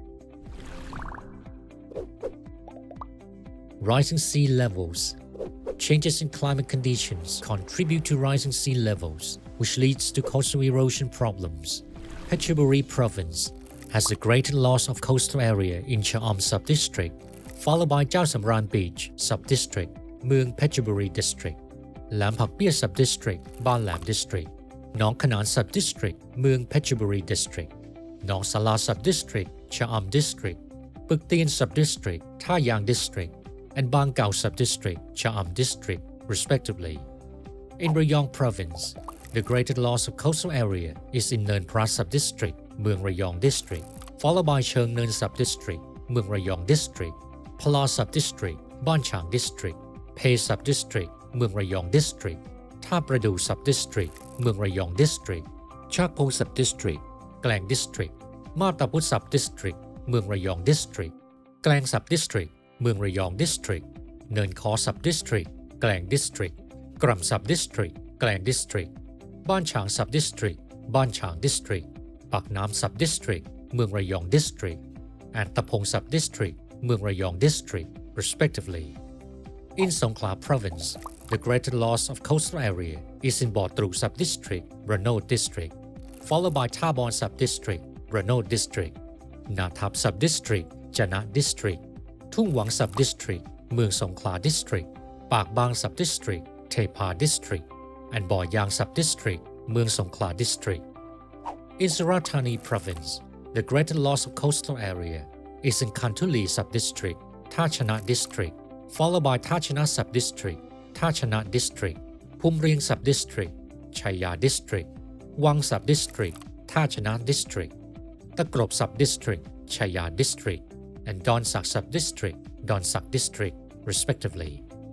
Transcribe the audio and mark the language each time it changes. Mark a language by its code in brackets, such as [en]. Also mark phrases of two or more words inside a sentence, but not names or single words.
[en] Rising sea levels. Changes in climate conditions contribute to rising sea levels, which leads to coastal erosion problems. Phetchaburi Province has the greatest loss of coastal area in Cha'am Sub-District, followed by Chao Samran Beach Sub-District, Mueang Phetchaburi District, Lam Phak Pia Sub-District, Ban Lam District, Nong Khanan Sub-District, Mueang Phetchaburi District, Nong Sala Sub-District, Cha'am District, Phuc Tien Sub-District, Tha Yang District, and Bang Gao Sub-District, Cha'am District, respectively. In Rayong Province, the greatest loss of coastal area is in Naeun Prat Sub-District, Mueang Rayong District, followed by Cheung Naeun Sub-District, Mueang Rayong District, Pala Sub-District, Ban Chang District, Phe Sub-District, Mueang Rayong District, Tha Pradu Sub-District, Mueang Rayong District, Chak Po Sub-District, Klang District, Ma Ta Put Sub-District, Mueang Rayong District, Klang Sub-District, Mueang Rayong District, Naeun Khaw Sub-District, Klang District, Kram Sub-District, Klang District, Ban Chang Sub-District, Ban Chang District, Pak Nam Sub-District, Mueang Rayong District, and Tapong Sub-District, Mueang Rayong District, respectively. In Songkhla Province, the greatest loss of coastal area is in Baw Tru Sub-District, Ranod District, followed by Thabon Sub-District, Ranod District, Nathap Sub-District, Janat District, Thung Wang Sub-District, Mueang Songkhla District, Pak Bang Sub-District, Thepha District, and Baw Yang Sub-District, Mueang Songkhla District. In Surat Thani Province, the greatest loss of coastal area is in Kantuli Sub-District, Tha Chanat District, followed by Tha Chanat Sub-District, Tha Chanat District, Phum Rieng Sub-District, Chaya District, Wang Sub-District, Tha Chanat District, Takrop Sub-District, Chaya District, and Don Sak Sub-District, Don Sak District, respectively.